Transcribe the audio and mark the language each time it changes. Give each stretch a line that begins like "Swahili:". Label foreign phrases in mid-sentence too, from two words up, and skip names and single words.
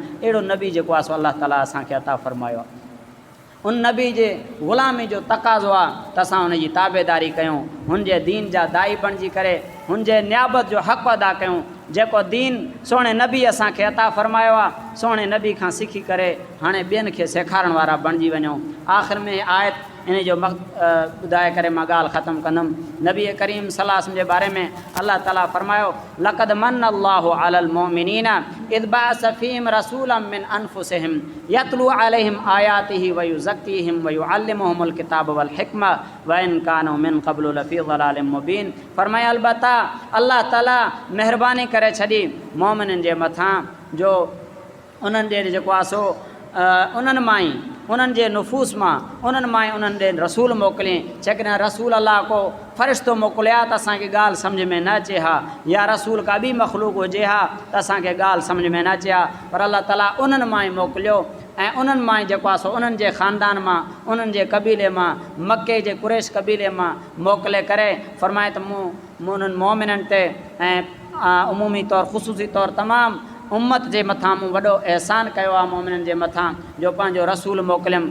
Sindhi: अहिड़ो नबी जेको आहे सो अलाह ताला असांखे अता फ़रमायो आहे। उन नबी जे ग़ुलामी जो तक़ाज़ो आहे त असां हुन जी ताबेदारी कयूं हुनजे दीन जा दाई बणिजी करे हुनजे नियाबत जो हक़ अदा कयूं जेको दीन सोणे नबी असांखे अता फ़रमायो आहे सोणे नबी खां सिखी करे हाणे ॿियनि खे सेखारण वारा बणिजी वञूं। आख़िर में आयत इन जो ॿुधाए करे मां ॻाल्हि ख़तमु कंदुमि। नबी करीम
Arabic: صلى الله عليه وسلم
Sindhi: जे बारे में अल्लाह ताला फ़रमायो
Arabic: لقد من الله على المؤمنين إذ بعث فيهم رسولا من أنفسهم يتلو عليهم آياته ويزكيهم ويعلمهم الكتاب والحكمة وإن كانوا من قبل لفي ضلال مبين.
Sindhi: फ़रमाया अलबत्ता अल्लाह ताला महिरबानी करे छॾी मोमिननि जे मथां जो उन्हनि ॾे जेको आहे सो उन्हनि मां ई उन्हनि जे नुफ़ूस मां उन्हनि मां ई उन्हनि ॾे रसूल मोकिलियईं। जेकॾहिं रसूल अलाह को फ़रिश्तो मोकिलिया त असांखे ॻाल्हि सम्झ में न अचे हा या रसूल का ॿी मख़लूक हुजे हा त असांखे ॻाल्हि सम्झ में न अचे हा पर अल्लाह ताला उन्हनि मां ई मोकिलियो ऐं उन्हनि मां ई जेको आहे सो उन्हनि जे ख़ानदान मां उन्हनि जे क़बीले मां मके जे कुरैश क़बीले मां मोकिले करे फ़रमाए त मूं उन्हनि मोमिननि ते ऐं उमूमी तौरु ख़ुसूसी तौरु तमामु उम्मत जे मथां मूं वॾो अहसान कयो आहे मोमिननि जे मथां जो पंहिंजो रसूल मोकिलियमि।